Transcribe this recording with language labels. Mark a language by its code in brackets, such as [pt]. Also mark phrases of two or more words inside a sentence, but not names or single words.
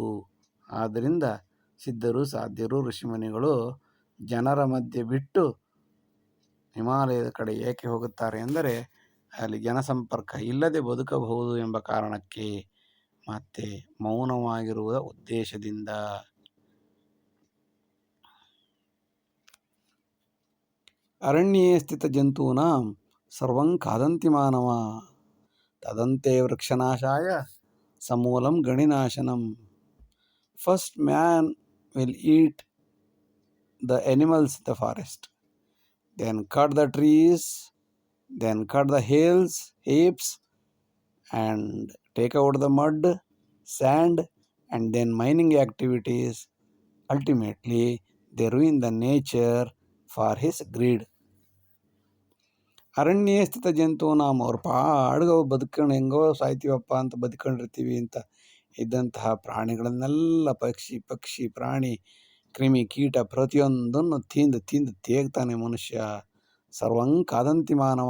[kn] ಆದ್ದರಿಂದ ಸಿದ್ಧರು, ಸಾಧ್ಯರು, ಋಷಿಮುನಿಗಳು ಜನರ ಮಧ್ಯೆ ಬಿಟ್ಟು ಹಿಮಾಲಯದ ಕಡೆ ಏಕೆ ಹೋಗುತ್ತಾರೆ ಎಂದರೆ ಅಲ್ಲಿ ಜನಸಂಪರ್ಕ ಇಲ್ಲದೆ ಬದುಕಬಹುದು ಎಂಬ ಕಾರಣಕ್ಕೆ, ಮತ್ತೆ ಮೌನವಾಗಿರುವ ಉದ್ದೇಶದಿಂದ. [sa] ಅರಣ್ಯೇ ಸ್ಥಿತ ಜಂತೂನಾಂ ಸರ್ವಂ ಖಾದಂತಿ ಮಾನವ ತದಂತೆ ವೃಕ್ಷನಾಶಾಯ ಸಮೂಲಂ ಗಣಿನಾಶನಂ. [en] first man will eat the animals in the forest, then cut the trees, then cut the hills, heaps, and take out the mud, sand, and then mining activities. Ultimately, they ruin the nature for his greed. [sa] ಅರಣ್ಯ ಸ್ಥಿತ ಜಂತು [kn] ನಾವು ಅವ್ರ ಪಾಡ್ಗೆ ಬದುಕೊಂಡು ಹೆಂಗೋ ಸಾಯ್ತೀವಪ್ಪ ಅಂತ ಬದುಕೊಂಡಿರ್ತೀವಿ ಅಂತ ಇದ್ದಂತಹ ಪ್ರಾಣಿಗಳನ್ನೆಲ್ಲ ಪಕ್ಷಿ ಪ್ರಾಣಿ ಕ್ರಿಮಿ ಕೀಟ ಪ್ರತಿಯೊಂದನ್ನು ತಿಂದು ತೇಗ್ತಾನೆ ಮನುಷ್ಯ. [sa] ಸರ್ವಂ ಖಾದಂತಿ ಮಾನವ.